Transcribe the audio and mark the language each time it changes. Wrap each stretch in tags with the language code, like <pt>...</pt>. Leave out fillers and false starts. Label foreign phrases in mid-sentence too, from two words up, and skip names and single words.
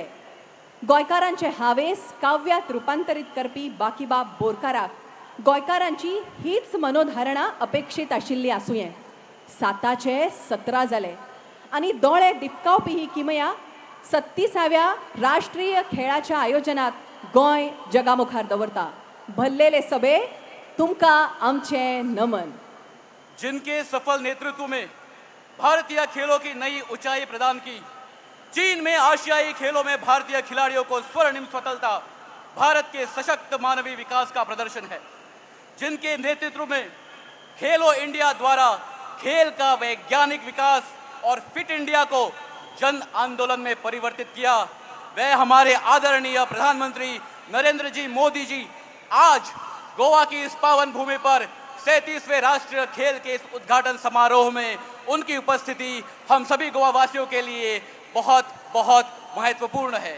<kok>गोंयकारांचे हावेस काव्यात रुपांतरीत करपी बाकीबाब बोरकाराक गोंयकारांची हीच मनोधारणा अपेक्षीत आशिल्ली आसुंये. 7चे 17 जाले आनी दोळे दिपकावपी ही किमया 36व्या राष्ट्रीय खेळाच्या आयोजनात गोंय जगामुखार दवरता. भल्लेले सबे, तुमकां आमचे नमन.</kok> <hi>जिनके सफल नेतृत्व में भारतीय खेलों की नई ऊंचाई प्रदान की, चीन में आशियाई खेलों में भारतीय खिलाड़ियों को स्वर्णिम सफलता भारत के सशक्त मानवीय विकास का प्रदर्शन है, जिनके नेतृत्व में खेलो इंडिया द्वारा खेल का वैज्ञानिक विकास और फिट इंडिया को जन आंदोलन में परिवर्तित किया, वह हमारे आदरणीय प्रधानमंत्री नरेंद्र जी मोदी जी आज गोवा की इस पावन भूमि पर 37वें राष्ट्रीय खेल के इस उद्घाटन समारोह में उनकी उपस्थिति हम सभी गोवा वासियों के लिए बहुत बहुत महत्वपूर्ण है.</hi>